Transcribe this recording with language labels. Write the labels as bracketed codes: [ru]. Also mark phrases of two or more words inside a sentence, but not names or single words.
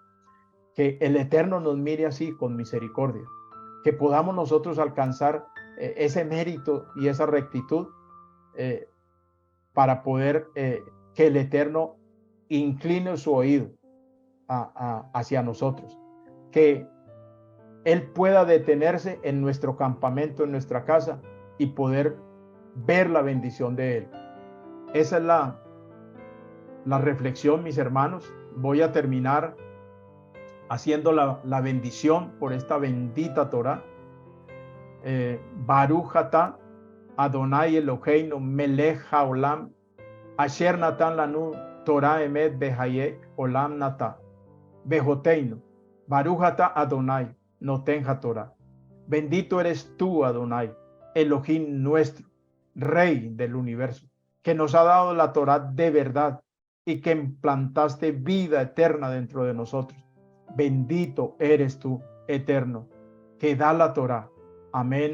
[es] Que el Eterno nos mire así con misericordia, que podamos nosotros alcanzar ese mérito y esa rectitud para poder que el Eterno incline su oído hacia nosotros, que Él pueda detenerse en nuestro campamento, en nuestra casa, y poder ver la bendición de Él, Esa es la reflexión, mis hermanos. Voy a terminar haciendo la bendición por esta bendita Torah. [he] ברוך אתה אדוני אלוהינו מלך העולם אשר נתן לנו תורה אמת וחיי עולם נטע בתוכנו ברוך אתה אדוני נותן תורה. [es] Bendito eres tú, Adonai, Elohim nuestro, Rey del universo, que nos ha dado la Torah de verdad y que implantaste vida eterna dentro de nosotros. Bendito eres tú, eterno, que da la Torah.